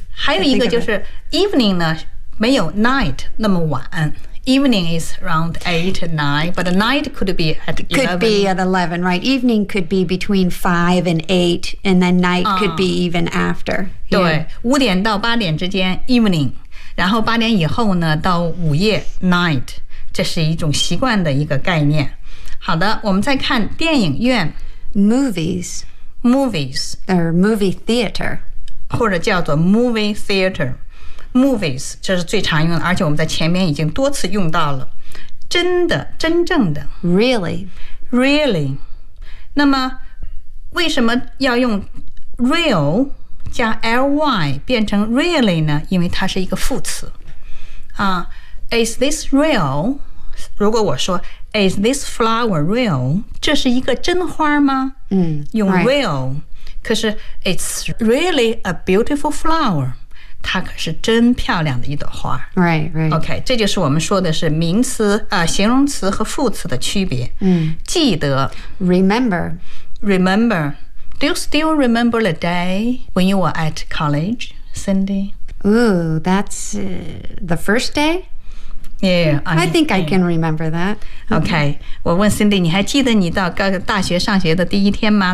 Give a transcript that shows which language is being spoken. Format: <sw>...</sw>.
<zh>还有一个就是 evening 呢没有 night 那么晚。</zh> <en>Evening is around 8 or 9, but a night could be at 11. Could be at 11, right. Evening could be between 5 and 8, and then night could be even after.</en> <zh>对、yeah. 5点到8点之间 evening. 然后八点以后呢到午夜 night 这是一种习惯的一个概念好的我们再看电影院</zh> <en>movies movies or movie theater</en> <zh>或者叫做 movie theater movies 这是最常用的而且我们在前面已经多次用到了真的真正的</zh> <en>really</en> <zh>really 那么为什么要用 real加 ly 变成 really 呢因为它是一个副词、</zh> <en>is this real</en> <zh>如果我说</zh> <en>is this flower real</en> <zh>这是一个真花吗、用 real、</zh> <en>right.</en> <zh>可是</zh> <en>it's really a beautiful flower</en> <zh>它可是真漂亮的一朵花</zh> <en>right, right.</en> <zh>OK 这就是我们说的是名词、形容词和副词的区别、记得</zh> <en>remember remember Do you still remember the day when you were at college, Cindy? Ooh, that's the first day? Yeah. I think I can remember that.</en> <zh>Okay. 我问 Cindy, 你还记得你到大学上学的第一天吗?</zh>